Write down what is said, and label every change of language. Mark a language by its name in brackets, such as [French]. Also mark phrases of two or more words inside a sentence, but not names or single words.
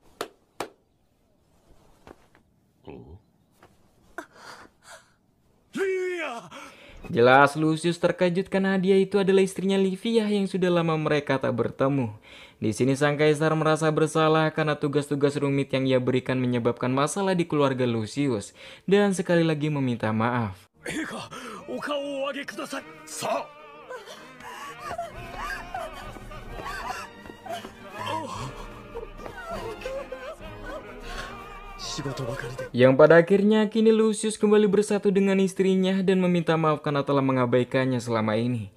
[Indonesian] Livia! Jelas Lucius terkejut karena dia itu adalah istrinya Livia yang sudah lama mereka tak bertemu. Di sini sang kaisar merasa bersalah karena tugas-tugas rumit yang ia berikan menyebabkan masalah di keluarga Lucius dan sekali lagi meminta maaf. [Japanese] 陛下、お顔をお上げください。さあ。 [Indonesian] Yang pada akhirnya kini Lucius kembali bersatu dengan istrinya dan meminta maaf karena telah mengabaikannya selama ini.